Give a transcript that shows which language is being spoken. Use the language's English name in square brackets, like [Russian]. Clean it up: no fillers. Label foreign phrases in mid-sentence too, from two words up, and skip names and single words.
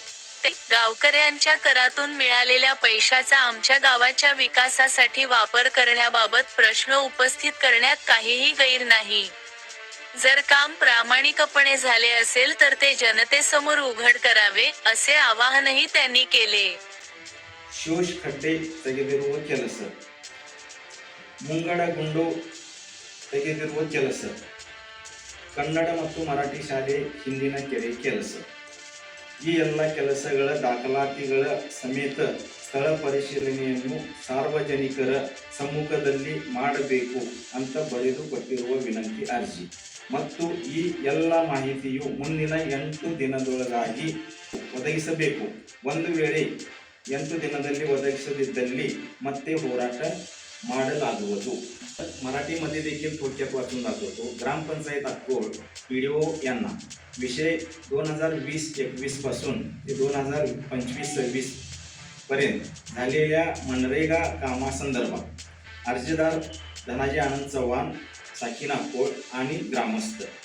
[Marathi] गावकऱ्यांच्या करातून मिळालेल्या पैशाचा आमच्या गावाच्या विकासासाठी वापर करण्याबाबत प्रश्न उपस्थित करण्यात काहीही गैर नाही. जर काम प्रामाणिकपणे झाले असेल तर ते जनतेसमोर उघड करावे असे आवाहनही त्यांनी केले. [Kannada] ಶೋಷ್ ಕಟ್ಟೆ ತೆಗೆದಿರುವ ಕೆಲಸ, ಮುಂಗಡ ಗುಂಡು ತೆಗೆದಿರುವ ಕೆಲಸ, ಕನ್ನಡ ಮತ್ತು ಮರಾಠಿ ಶಾಲೆ ಹಿಂದಿನ ಕೆರೆ ಕೆಲಸ, ಈ ಎಲ್ಲ ಕೆಲಸಗಳ ದಾಖಲಾತಿಗಳ ಸಮೇತ ಸ್ಥಳ ಪರಿಶೀಲನೆಯನ್ನು ಸಾರ್ವಜನಿಕರ ಸಮ್ಮುಖದಲ್ಲಿ ಮಾಡಬೇಕು ಅಂತ ಬರೆದು ಕೊಟ್ಟಿರುವ ವಿನಂತಿ ಅರ್ಜಿ ಮತ್ತು ಈ ಎಲ್ಲ ಮಾಹಿತಿಯು ಮುಂದಿನ 8 ದಿನದೊಳಗಾಗಿ ಒದಗಿಸಬೇಕು. ಒಂದು ವೇಳೆ 8 ದಿನದಲ್ಲಿ ಒದಗಿಸದಿದ್ದಲ್ಲಿ ಮತ್ತೆ ಹೋರಾಟ ಮಾಡಲಾಗುವುದು. [Marathi] मराठीमध्ये देखील थोडक्यात वाचून दाखवतो. ग्रामपंचायत अक्कोल पीडीओ यांना विषय 2020-21 पासून ते 2025-26 पर्यंत झालेल्या मनरेगा कामासंदर्भात अर्जदार धनाजी आनंद चव्हाण, साकीन अक्कोल आणि ग्रामस्थ